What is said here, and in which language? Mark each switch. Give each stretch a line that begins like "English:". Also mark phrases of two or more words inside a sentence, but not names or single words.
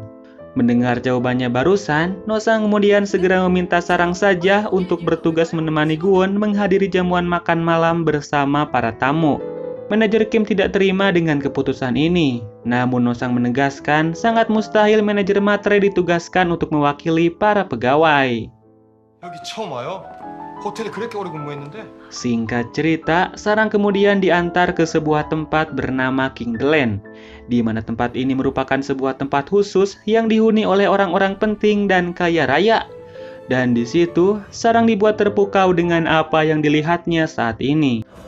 Indonesian: Mendengar jawabannya barusan, Nosang kemudian segera meminta Sarang saja untuk bertugas menemani Guwon menghadiri jamuan makan malam bersama para tamu. Manajer Kim tidak terima dengan keputusan ini. Namun Nosang menegaskan sangat mustahil manajer matre ditugaskan untuk mewakili para pegawai.
Korean: 여기 처음 와요? 호텔에 그렇게 오래 근무했는데?
Indonesian: Singkat cerita, Sarang kemudian diantar ke sebuah tempat bernama King Glen, di mana tempat ini merupakan sebuah tempat khusus yang dihuni oleh orang-orang penting dan kaya raya. Dan di situ, Sarang dibuat terpukau dengan apa yang dilihatnya saat ini.